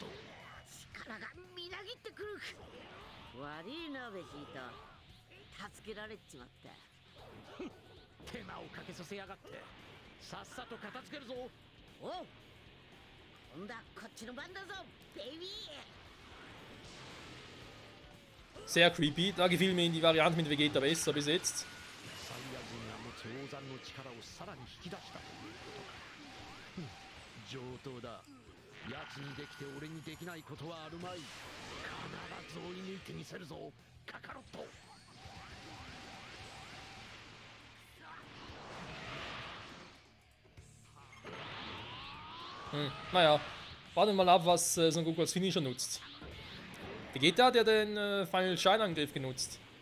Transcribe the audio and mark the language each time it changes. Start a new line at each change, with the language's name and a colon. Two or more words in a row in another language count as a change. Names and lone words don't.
Japanese: 力がみなぎってくる。悪いなベジータ、助けられちまった。手間をかけさせやがって。さっさと片付けるぞ。おう、今度はこっちの番だぞベイビー。
German: Sehr creepy. Da gefiel mir die Variante mit Vegeta besser bis jetzt.
Japanese: サイヤ人が持つ王山の力をさらに引き出したということか。上等だ。奴にできて俺にできないことはあるまい。必ず追い抜いてみせるぞカカロット。
German: Naja, warten wir mal ab, was Son Goku als Finisher nutzt. Vegeta hat ja den Final Shine-Angriff genutzt.